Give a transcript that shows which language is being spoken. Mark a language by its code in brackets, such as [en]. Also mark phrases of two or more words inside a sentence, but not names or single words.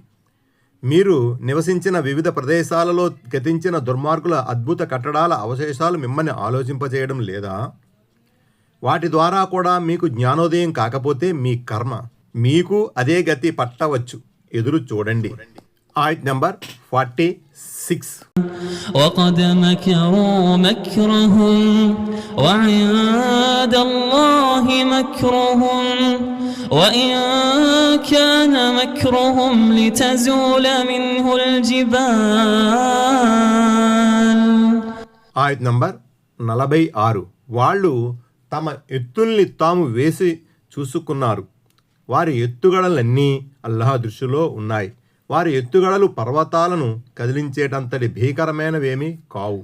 [te] మీరు నివసించిన వివిధ ప్రదేశాలలో గతించిన దుర్మార్గుల అద్భుత కట్టడాల అవశేషాలు మిమ్మల్ని ఆలోచింపజేయడం లేదా? వాటి ద్వారా కూడా మీకు జ్ఞానోదయం కాకపోతే మీ కర్మ మీకు అదే గతి పట్టవచ్చు. ఎదురు చూడండి. ఆయత్ నంబర్ 46. [ar] وقد مكروا مكرهم وعند الله مكرهم وإن كان مكرهم لتزول منه الجبال. [te] ఆయత్ నంబర్ 46. వాళ్ళు తమ ఎత్తుల్ని తాము వేసి చూసుకున్నారు. వారి ఎత్తుగడలన్నీ అల్లాహ్ దృష్టిలో ఉన్నాయి. వారి ఎత్తుగడలు పర్వతాలను కదిలించేటంతటి భీకరమైనవేమీ కావు.